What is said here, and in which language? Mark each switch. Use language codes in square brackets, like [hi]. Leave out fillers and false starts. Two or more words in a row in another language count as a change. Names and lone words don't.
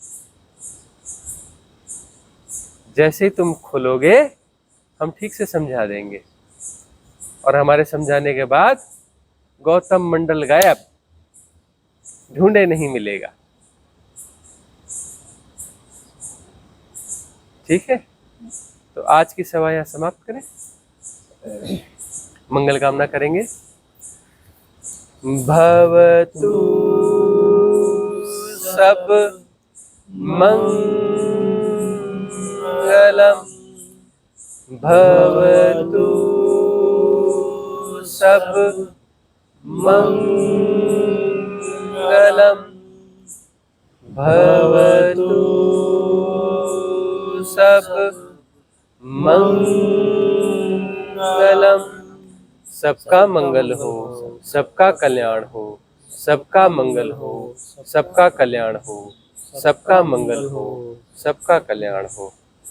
[hi] जैसे ही तुम खुलोगे हम ठीक से समझा देंगे, और हमारे समझाने के बाद गौतम मंडल गायब, ढूंढे नहीं मिलेगा। ठीक है, तो आज की सभा यहाँ समाप्त करें। मंगल कामना करेंगे। [pi] भवतु सब मंगलम, भवतु सब मंगलम, भवतु सब मंगलम। [hi] सबका मंगल हो, सबका कल्याण हो, सबका मंगल हो, सबका कल्याण हो, सबका मंगल हो, सबका कल्याण हो।